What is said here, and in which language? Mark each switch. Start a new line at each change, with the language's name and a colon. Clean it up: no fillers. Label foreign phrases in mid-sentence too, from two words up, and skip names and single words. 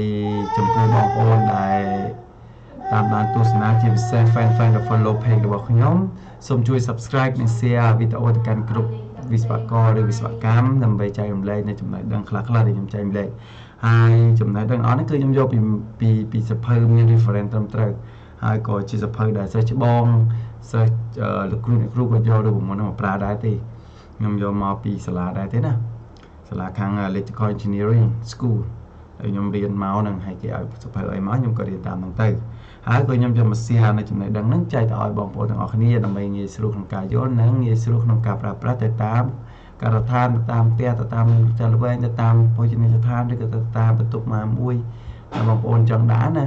Khmer: ចំពោះបងប្អូនដែលតាមដានទស្សនាជាពិសេស fan និង follow page របស់ខ្ញុំសូមជួយ subscribe និង share វីដេអូទៅកាន់គ្រប់វិស្វករឬវិស្វកម្មដើម្បីចែករំលែកនៅចំណេះដឹងខ្លះៗដែលខ្ញុំចែករំលែកហើយចំណេះដឹងអស់នេះគឺខ្ញុំយកពីសៀវភៅមាន reference ត្រឹមត្រូវហើយក៏ជាសៀវភៅដែលសិស្សច្បងសិស្សលោកគ្រូអ្នកគ្រូ ក៏យករូបមន្តមកប្រើដែរទេខ្ញុំយកមកពីសាលាដែរទេណាសាលាខាង
English: electrical engineering school
Khmer: ហើយខ្ញុំរៀនមកនឹងហើយគេឲ្យសៀវភៅអីមកខ្ញុំក៏រៀនតាមហ្នឹងទៅហើយក៏ខ្ញុំយកមក share នៅចំណេះដឹងហ្នឹងចែកទៅឲ្យបងប្អូនទាំងអស់គ្នាដើម្បីងាយស្រួ លក្នុងការយល់និងងាយស្រួលក្នុងការប្រើប្រាស់ទៅតាមការដ្ឋានទៅតាមផ្ទះទៅតាមផ្ទះល្វែងទៅតាមភោជនីយដ្ឋានឬក៏ទៅតាមបន្ទប់ណាមួយដែលបងប្អូនចង់ដាក់ណា